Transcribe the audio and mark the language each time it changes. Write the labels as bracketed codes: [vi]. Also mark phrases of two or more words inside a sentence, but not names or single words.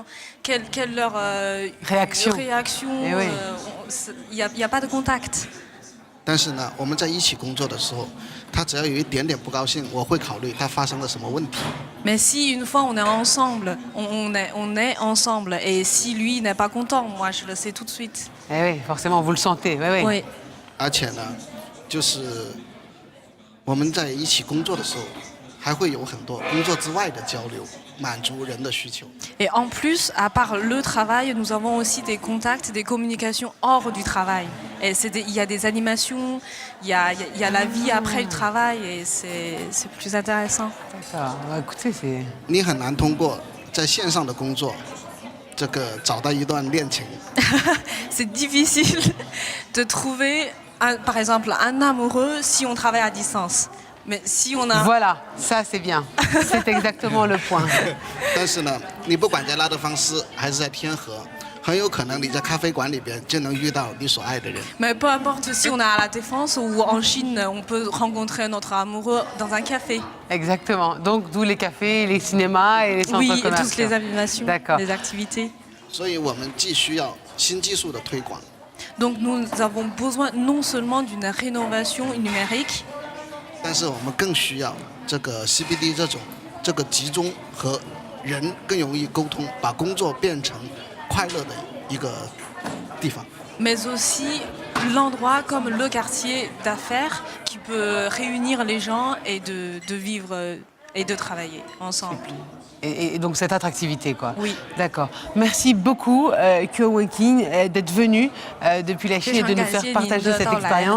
[fr] Quelle leur Réaction. Eh oui. Il n'y a pas de contact. [zh] 但是呢，我们在一起工作的时候，他只要有一点点不高兴，我会考虑他发生了什么问题。 [fr] Mais si une fois on est ensemble, on est ensemble, et si lui n'est pas content, moi je le sais tout de suite. Eh oui, forcément, vous le sentez. Oui, oui. Oui. [zh] 而且呢，就是我们在一起工作的时候，还会有很多工作之外的交流，满足人的需求。 [fr] Et en plus, à part le travail, nous avons aussi des contacts, des communications hors du travail. Et il y a des animations, il y a la vie après le travail, et c'est plus intéressant. D'accord. Bah, écoutez, c'est... [zh] 你很难通过在线上的工作，这个找到一段恋情。 [fr] C'est difficile de trouver, par exemple, un amoureux si on travaille à distance. Mais si on a... Voilà, ça c'est bien. C'est exactement le point. [zh] 但是呢，你不管在拉德芳斯还是在天河，很有可能你在咖啡馆里边就能遇到你所爱的人。 [fr] Mais peu importe si on est à la Défense ou en Chine, on peut rencontrer notre amoureux dans un café. Exactement. Donc d'où les cafés, les cinémas et les centres Oui, et commerciaux. toutes les animations, D'accord. les activités. [zh] 所以我们既需要新技术的推广， [fr] Donc nous avons besoin non seulement d'une rénovation numérique, [zh] 但是我们更需要这个 CBD 这个集中和人更容易沟通，把工作变成快乐的一个地方。 [fr] mais aussi l'endroit comme le quartier d'affaires qui peut réunir les gens et de vivre et de travailler ensemble. Et donc cette attractivité, quoi. Oui. D'accord. Merci beaucoup, Kyo Wekin, d'être venu depuis la Chine et de nous faire partager cette expérience.